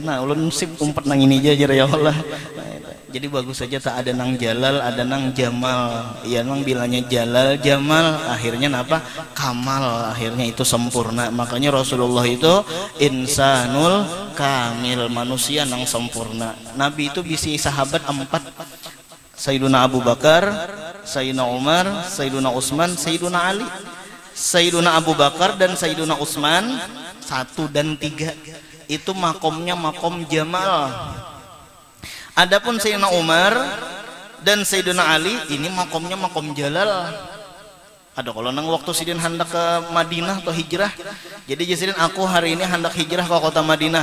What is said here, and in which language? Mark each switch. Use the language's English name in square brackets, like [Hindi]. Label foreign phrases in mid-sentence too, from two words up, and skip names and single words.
[Banjar] Nah, ulun sip umpet nang ini aja [Arabic] ya Allah. [Banjar] Jadi bagus saja tak ada nang jalal, ada nang jamal. Ya nang bilanya jalal, jamal akhirnya napa? Kamal, akhirnya itu sempurna. Makanya Rasulullah itu [Arabic] insanul kamil, [Banjar] manusia nang sempurna. Nabi itu bisi sahabat 4. Sayyiduna Abu Bakar, Sayyiduna Umar, Sayyiduna Utsman, Sayyiduna Ali. Sayyiduna Abu Bakar dan Sayyiduna Utsman 1 dan 3 itu makomnya makom jamal. Adapun Sayyiduna Umar dan Sayyiduna Ali ini makomnya makom jalal. Ada kalau nang waktu sidin hendak ke Madinah atau hijrah, jadi sidin aku hari ini hendak hijrah ke kota Madinah.